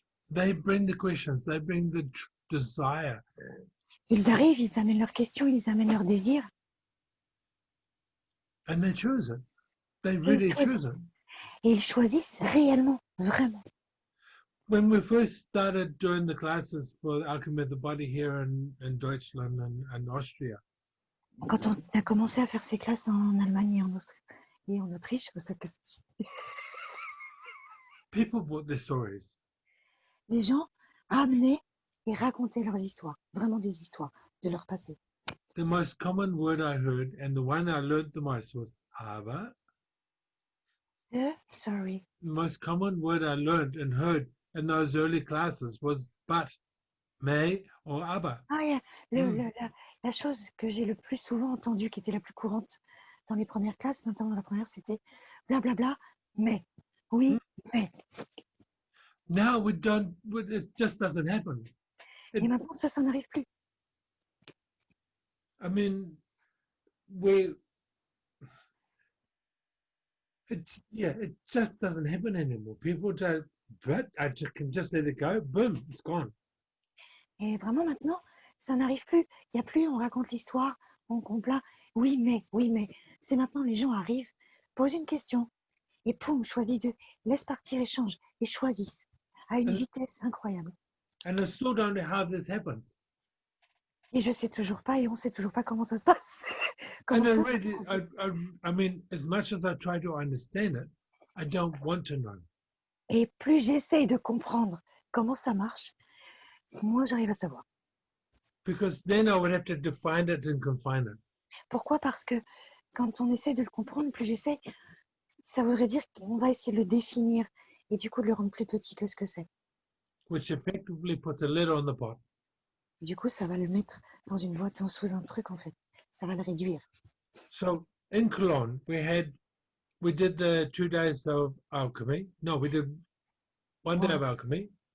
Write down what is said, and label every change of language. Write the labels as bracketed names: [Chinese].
[English] They bring the questions, they bring the desire [French] Ils arrivent, ils amènent leurs questions, ils amènent leurs désirs. [English] and they choose it. They [French] Et [English] really choose it. [French] et ils choisissent réellement, vraiment. [English] When we first started doing the classes for Alchemy of the Body here in Deutschland and Austria, [French] Quand on a commencé à faire ces classes en Allemagne et en Autriche, [English] people brought their stories. [French] les gens amenaient et racontaient leurs histoires, vraiment des histoires de leur passé. [English] The most common word I heard, and the one I learned the most, was aber. Sorry. The most common word I learned and heard in those early classes was but, may, or aber. [French] Ah, la chose que j'ai le plus souvent entendue, qui était la plus courante dans les premières classes, notamment dans la première, c'était blablabla, mais, oui, mais. [English] Now we don't, it just doesn't happen. [French] Et maintenant, ça n'arrive plus. [English] I mean, it just doesn't happen anymore. People just, but I can just let it go, boom, it's gone. [French] Et vraiment maintenant, ça n'arrive plus. Il n'y a plus, on raconte l'histoire, on compla. Oui, mais. C'est maintenant, les gens arrivent, posent une question, et poum, choisissent laisse partir, échange, et choisissent à une vitesse incroyable. [English] And I still don't know how this happens. [French] Et je sais toujours pas, et on sait toujours pas comment ça se passe. [English] And I mean, as much as I try to understand it, I don't want to know. [French] Et plus j'essaye de comprendre comment ça marche, moins j'arrive à savoir. [English] Because then I would have to define it and confine it. [French] Pourquoi? Parce que quand on essaie de le comprendre, plus j'essaie, ça voudrait dire qu'on va essayer de le définir et du coup de le rendre plus petit que ce que c'est. [English] Which effectively puts a lid on the pot. [French] Et du coup, ça va le mettre dans une boîte sous un truc en fait. Ça va le réduire. [English] So in Cologne, we did the 2 days of alchemy. No, we did one day of alchemy.